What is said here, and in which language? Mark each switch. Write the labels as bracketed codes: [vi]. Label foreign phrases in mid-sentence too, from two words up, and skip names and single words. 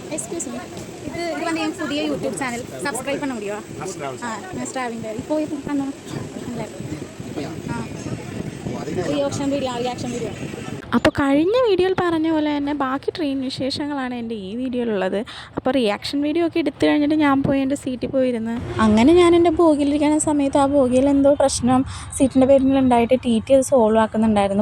[en] excuse me, [ta] இது வந்து என் புதிய [en] YouTube channel. [ta] சப்ஸ்கிரைப் பண்ண முடியுமா? [en] next traveling [ta] இப்போ பண்ணணும். [en] reaction video. [ml] അപ്പോൾ കഴിഞ്ഞ വീഡിയോയിൽ പറഞ്ഞ പോലെ തന്നെ ബാക്കി ട്രെയിൻ വിശേഷങ്ങളാണ് എൻ്റെ ഈ വീഡിയോയിലുള്ളത്. അപ്പോൾ [en] reaction video [ml] ഒക്കെ എടുത്തു കഴിഞ്ഞിട്ട് ഞാൻ പോയി എൻ്റെ സീറ്റിൽ പോയിരുന്ന് അങ്ങനെ ഞാൻ എൻ്റെ ബോഗിയിലിരിക്കുന്ന സമയത്ത് ആ ബോഗിയിൽ എന്തോ പ്രശ്നം സീറ്റിൻ്റെ പേരിലുണ്ടായിട്ട് ടി ടി അത് സോൾവ് ആക്കുന്നുണ്ടായിരുന്നു.